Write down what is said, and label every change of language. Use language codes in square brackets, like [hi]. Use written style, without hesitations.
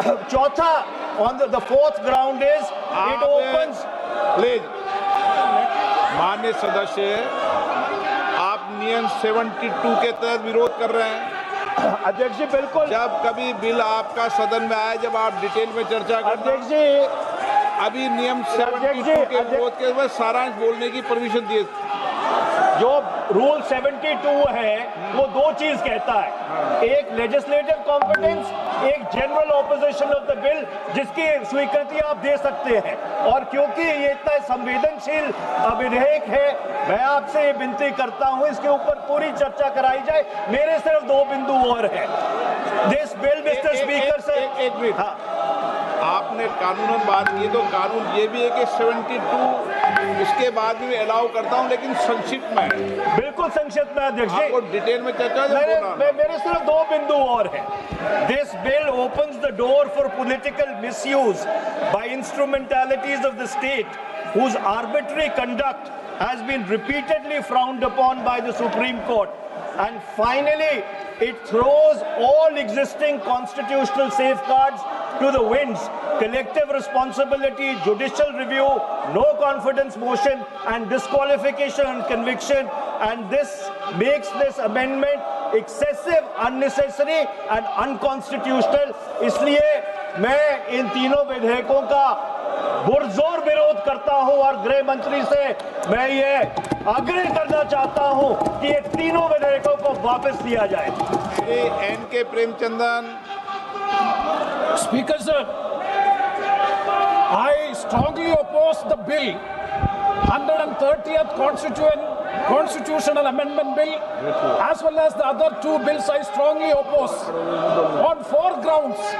[hi] चौथा, [en] on the fourth ground is it opens. [hi] Please माननीय सदस्य, आप नियम 72 के तहत विरोध कर रहे हैं. अध्यक्ष जी बिल्कुल. जब कभी बिल आपका सदन में आए, जब आप डिटेल में चर्चा करना. अध्यक्ष जी, अभी नियम 72 के विरोध के बाद सारांश बोलने की परमिशन दिए. जो रूल 72 है वो 2 चीज कहता है. एक लेजिस्लेटिव कॉम्पिटेंस, एक [en] general opposition of the bill, [hi] जिसकी स्वीकृति आप दे सकते हैं. और क्योंकि ये इतना संवेदनशील विधेयक है, मैं आपसे ये विनती करता हूं इसके ऊपर पूरी चर्चा कराई जाए. मेरे सिर्फ 2 बिंदु और हैं. [en] this bill, mister speaker [hi] से एक मिनट. आपने कानूनन बात की, तो कानून ये भी है कि 72 उसके बाद भी अलाउ करता हूं, लेकिन संक्षिप्त में. बिल्कुल संक्षिप्त में अध्यक्ष जी. आपको डिटेल में चर्चा. मेरे सिर्फ 2 बिंदु और हैं. [en] This bill opens the door for political misuse by instrumentalities of the state whose arbitrary conduct has been repeatedly frowned upon by the Supreme Court. And finally, it throws all existing constitutional safeguards to the winds. Collective responsibility, judicial review, no confidence motion, and disqualification and conviction. And this makes this amendment excessive, unnecessary, and unconstitutional. [hi] इसलिए मैं इन तीनों विधेयकों का पुरजोर विरोध करता हूं और गृह मंत्री से मैं ये आग्रह करना चाहता हूं कि ये तीनों विधेयकों को वापस लिया जाए. Shri N.K. Premachandran. [en] Speaker sir, I strongly oppose the bill, 130th Constitutional Amendment Bill, as well as the other 2 bills I strongly oppose on 4 grounds.